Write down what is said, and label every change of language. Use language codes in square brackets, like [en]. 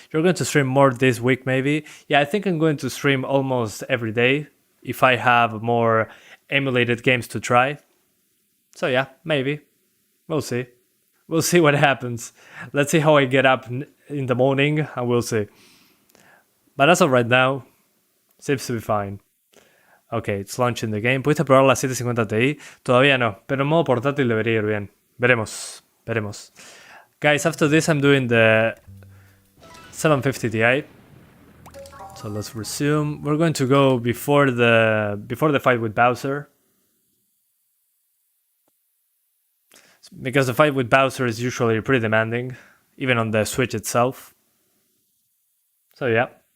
[en] You're going to stream more this week maybe. Yeah, I think I'm going to stream almost every day if I have more emulated games to try. So yeah, maybe. We'll see. We'll see what happens. Let's see how I get up in the morning and we'll see. But as of right now, Seems to be fine. Ok, it's launching the game. [es] ¿Pudiste probar la 750 Ti? Todavía no, pero en modo portátil debería ir bien. Veremos. [en] Guys, after this I'm doing the 750 Ti. So let's resume. We're going to go before the fight with Bowser. Because the fight with Bowser is usually pretty demanding, even on the Switch itself. So yeah.